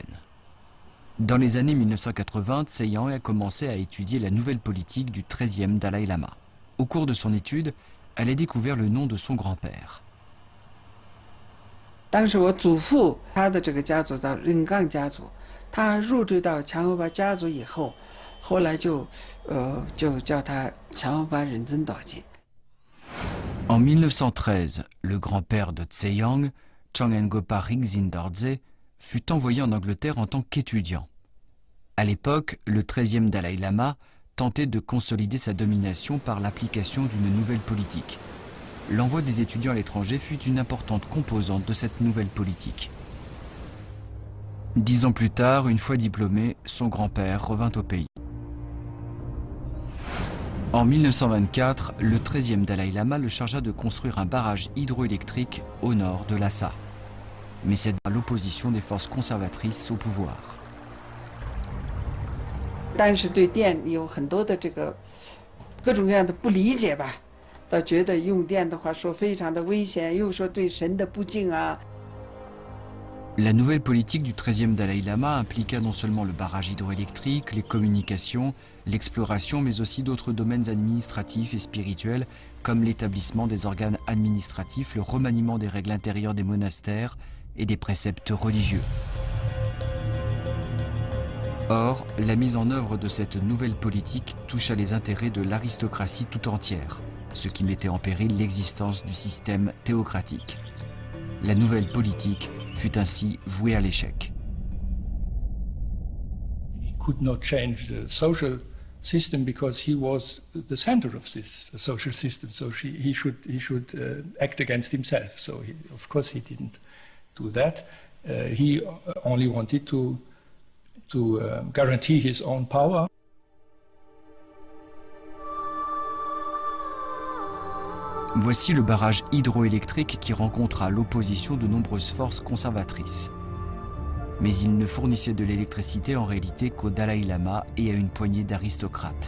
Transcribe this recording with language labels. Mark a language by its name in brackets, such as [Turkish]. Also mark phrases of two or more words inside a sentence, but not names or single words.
[French] Dans les années 1980, Tseyang a commencé à étudier la nouvelle politique du 13e Dalai Lama. Au cours de son étude, elle a découvert le nom de son grand-père. [Chinese] 当时我祖父他的这个家族叫仁刚家族，他入赘到强欧巴家族以后，后来就叫他强欧巴仁增岛吉。 [French] En 1913, le grand-père de Tseyang, Chang Ngopa Rigzin Dorje, fut envoyé en Angleterre en tant qu'étudiant. À l'époque, le 13e Dalai Lama tentait de consolider sa domination par l'application d'une nouvelle politique. L'envoi des étudiants à l'étranger fut une importante composante de cette nouvelle politique. 10 ans plus tard, une fois diplômé, son grand-père revint au pays. En 1924, le 13e Dalai Lama le chargea de construire un barrage hydroélectrique au nord de Lhasa. Mais c'est à l'opposition des forces conservatrices au pouvoir. [Chinese] 但是对电有很多的这个各种各样的不理解吧，倒觉得用电的话说非常的危险，又说对神的不敬啊。 [French] La nouvelle politique du 13e Dalai Lama impliqua non seulement le barrage hydroélectrique, les communications, l'exploration, mais aussi d'autres domaines administratifs et spirituels, comme l'établissement des organes administratifs, le remaniement des règles intérieures des monastères et des préceptes religieux. Or, la mise en œuvre de cette nouvelle politique toucha les intérêts de l'aristocratie tout entière, ce qui mettait en péril l'existence du système théocratique. La nouvelle politique fut ainsi vouée à l'échec. [English] could not change the social system because he was the center of this social system. So he should act against himself. So of course he didn't do that. He only wanted to guarantee his own power. [French] Voici le barrage hydroélectrique qui rencontra l'opposition de nombreuses forces conservatrices. Mais il ne fournissait de l'électricité en réalité qu'au Dalai Lama et à une poignée d'aristocrates.